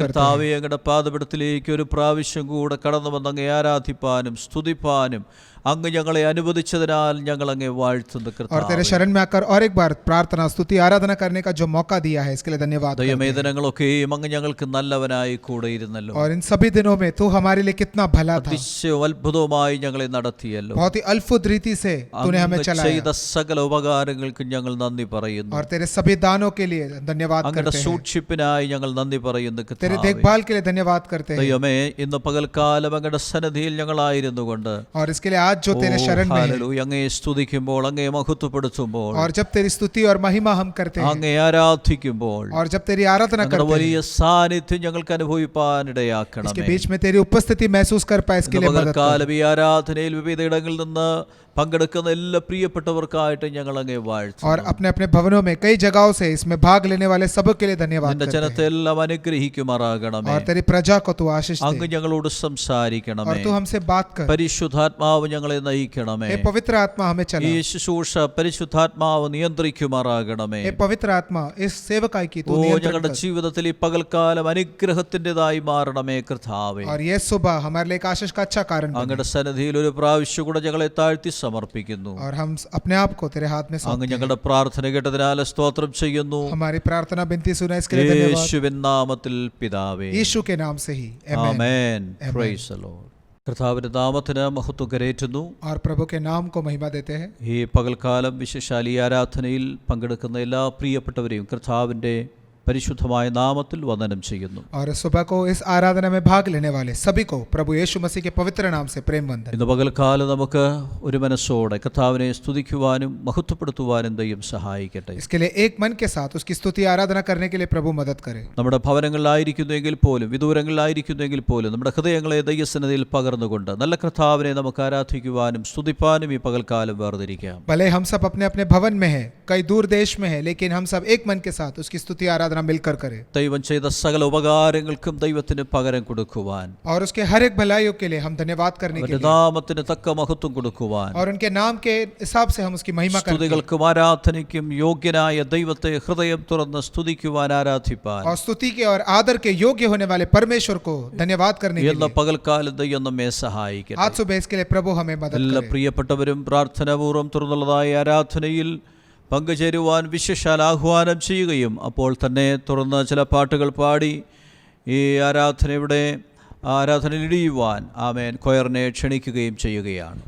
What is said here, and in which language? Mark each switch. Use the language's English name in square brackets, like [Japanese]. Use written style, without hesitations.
[Malayalam] കർത്താവേ, അങ്ങയുടെ പാദപീഠത്തിലേക്ക് ഒരു പ്രാവശ്യം കൂടെ കടന്നു വന്ന് അങ്ങയെ ആരാധിപ്പാനും സ്തുതിപ്പാനും അങ്ങ് ഞങ്ങളെ അനുവദിച്ചതിനാൽ ഞങ്ങൾ അങ്ങേ വാഴ്ത്തുന്നു. [Hindi] और तेरे शरण में आकर और एक बार प्रार्थना स्तुति आराधना करने का जो मौका दिया है इसके लिए धन्यवाद। [Malayalam] ദൈവമേ, ദിനങ്ങളൊക്കെയും അങ്ങ് ഞങ്ങൾക്ക് നല്ലവനായി കൂടെ ഇരുന്നല്ലോ. [Hindi] और इन सभी दिनों में तू हमारे लिए कितना भला था। [Malayalam] അതിശയവും അത്ഭുതവുമായി ഞങ്ങളെ നടത്തിയല്ലോ. [Hindi] बहुत ही अद्भुत रीति से तूने हमें चलाया। [Malayalam] ചെയ്ത സകല ഉപകാരങ്ങൾക്കും ഞങ്ങൾ നന്ദി പറയുന്നു. [Hindi] और तेरे सभी दानों के लिए धन्यवाद करते हैं। [Malayalam] അങ്ങയുടെ സൂക്ഷിപ്പിനായി ഞങ്ങൾ നന്ദി പറയുന്നു. [Hindi] तेरे देखभाल के लिए धन्यवाद करते हैं। [Malayalam] ദൈവമേ, ഇന്ന് പകൽക്കാലം അങ്ങയുടെ സന്നിധിയിൽ ഞങ്ങളായിരുന്നുകൊണ്ട് [Hindi] और इसके लिए आज जो तेरे शरण में है, [Malayalam] അങ്ങയെ സ്തുതിക്കുമ്പോൾ, അങ്ങയെ മഹത്വപ്പെടുത്തുമ്പോൾ, [Hindi] और जब तेरी स्तुति और महिमा हम करते हैं, [Malayalam] അങ്ങയെ ആരാധിക്കുമ്പോൾ, [Hindi] और जब तेरी आराधना करते हैं, [Malayalam] വലിയ സാന്നിധ്യം ഞങ്ങൾക്ക് അനുഭവിപ്പാനിടയാക്കണം. [Hindi] इसके बीच में तेरी उपस्थिति महसूस कर पाए इसके लिए मदद कर। [Malayalam] ഈ ആരാധനയിൽ വിവിധയിടങ്ങളിൽ നിന്ന് പങ്കെടുക്കുന്ന എല്ലാ പ്രിയപ്പെട്ടവർക്കായിട്ട് ഞങ്ങൾ അങ്ങേ വാഴ്ത്തുന്നു. [Hindi] और अपने अपने भवनों में कई जगहों से इसमें भाग लेने वाले सबों के लिए धन्यवाद करते हैं। [Malayalam] ജനത്തെ എല്ലാം അനുഗ്രഹിക്കുമാറാകണമേ. [Hindi] और तेरी प्रजा को तू आशीष दे। [Malayalam] അങ്ങ് ഞങ്ങളോട് സംസാരിക്കണമേ. [Hindi] और तू हमसे बात कर। [Malayalam] പരിശുദ്ധാത്മാവ് ഞങ്ങളെ നയിക്കണമേ. [Hindi] हे पवित्र आत्मा हमें चला। [Malayalam] ഈ ശുശ്രൂഷ പരിശുദ്ധാത്മാവ് നിയന്ത്രിക്കുമാറാകണമേ. [Hindi] हे पवित्र आत्मा इस सेवकाई की तू नियंत्रण कर। [Malayalam] ഞങ്ങളുടെ ജീവിതത്തിൽ ഈ പകൽക്കാലം അനുഗ്രഹത്തിൻ്റെതായി മാറണമേ കർത്താവേ. [Hindi] और ये सुबह हमारे लिए एक आशीष का अच्छा कारण बने। [Malayalam] അങ്ങയുടെ സന്നിധിയിൽ ഒരു പ്രാവശ്യം കൂടെ ഞങ്ങളെ താഴ്ത്തി സമർപ്പിക്കുന്നു. [Hindi] और हम अपने आप को तेरे हाथ में सौंपते हैं। [Malayalam] അങ്ങ് ഞങ്ങളുടെ പ്രാർത്ഥന കേട്ടതിനാൽ സ്തോത്രം ചെയ്യുന്നു. [Hindi] हमारी प्रार्थना विनती सुना इसके लिए धन्यवाद। [Malayalam] യേശുവിൻ നാമത്തിൽ പിതാവേ, [Hindi] यीशु के नाम से ही [Malayalam] ആമേൻ. [English] Praise the Lord. [Malayalam] കർത്താവിന്റെ നാമത്തിന് മഹത്വം കരേറ്റുന്നു. [Hindi] और प्रभु के नाम को महिमा देते हैं। [Malayalam] ഈ പകൽക്കാലം വിശേഷാൽ ഈ ആരാധനയിൽ പങ്കെടുക്കുന്ന എല്ലാ പ്രിയപ്പെട്ടവരെയും കർത്താവിന്റെ പരിശുദ്ധമായ നാമത്തിൽ വന്ദനം ചെയ്യുന്നു. [Hindi] और सुबह को इस आराधना में भाग लेने वाले सभी को प्रभु यीशु मसीह के पवित्र नाम से प्रेम वंदन। [Malayalam] ഇന്ന് പകൽക്കാലം നമുക്ക് ഒരു മനസ്സോടെ കർത്താവിനെ സ്തുതിക്കുവാനും മഹത്വപ്പെടുത്തുവാനും ദൈവം സഹായിക്കട്ടെ. [Hindi] इसके लिए एक मन के साथ उसकी स्तुति आराधना करने के लिए प्रभु मदद करे। [Malayalam] നമ്മുടെ ഭവനങ്ങളിലായിരിക്കുന്നെങ്കിൽ പോലും വിദൂരങ്ങളിലായിരിക്കുന്നെങ്കിൽ പോലും നമ്മുടെ ഹൃദയങ്ങളെ ദൈവസന്നിധിയിൽ പകർന്നുകൊണ്ട് നല്ല കർത്താവിനെ നമുക്ക് ആരാധിക്കുവാനും സ്തുതിപ്പാനും ഈ പകൽക്കാലം വേർതിരിക്കാം. [Hindi] भले हम सब अपने अपने भवन में है, कई दूर देश में है, लेकिन हम सब एक मन के साथ उसकी स्तुति आराधना मिलकर करें। [Malayalam] ദൈവം ചെയ്ത സകല ഉപകാരങ്ങൾക്കും ദൈവത്തിന് പകരം കൊടുക്കുവാൻ, [Hindi] और उसके हर एक भलाइयों के लिए हम धन्यवाद करने के लिए, [Malayalam] നാമത്തിന് തക്ക മഹത്വം കൊടുക്കുവാൻ, [Hindi] और उनके नाम के हिसाब से हम उसकी महिमा करें। [Malayalam] സ്തുതികൾക്കും ആരാധനയ്ക്കും യോഗ്യനായ ദൈവത്തെ ഹൃദയം തുറന്ന് സ്തുതിക്കുവാൻ, ആരാധിപ്പാൻ, [Hindi] और स्तुति के और आदर के योग्य होने वाले परमेश्वर को धन्यवाद करने के लिए [Malayalam] പകൽക്കാലം ദൈവം നമ്മെ സഹായിക്കട്ടെ. [Hindi] आज सुबह इसके लिए प्रभु हमें मदद करे। [Malayalam] എല്ലാ പ്രിയപ്പെട്ടവരും പ്രാർത്ഥനാപൂർവ്വം തുറന്നുള്ളതായ ആരാധനയിൽ പങ്കുചേരുവാൻ വിശേഷാൽ ആഹ്വാനം ചെയ്യുകയും അപ്പോൾ തന്നെ തുറന്ന് ചില പാട്ടുകൾ പാടി ഈ ആരാധനയിൽ ഇടിയുവാൻ ആമേൻ കൊയറിനെ ക്ഷണിക്കുകയും ചെയ്യുകയാണ്.